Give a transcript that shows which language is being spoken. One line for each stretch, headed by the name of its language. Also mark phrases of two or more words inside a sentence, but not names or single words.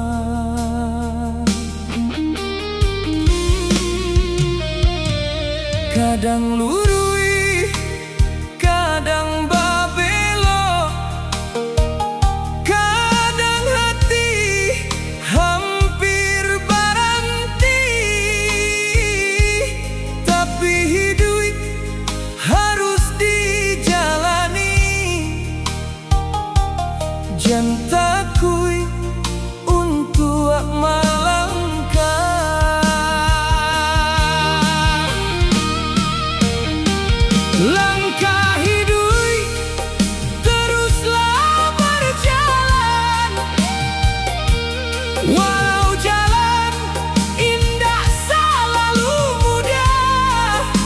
Minangkabau: Kadang lurui, kadang babelo, kadang hati hampir baranti.
Indonesian: Tapi hidup harus dijalani, jangan takui untuk melangkah. Langkah hidup teruslah berjalan, walau jalan indah selalu mudah.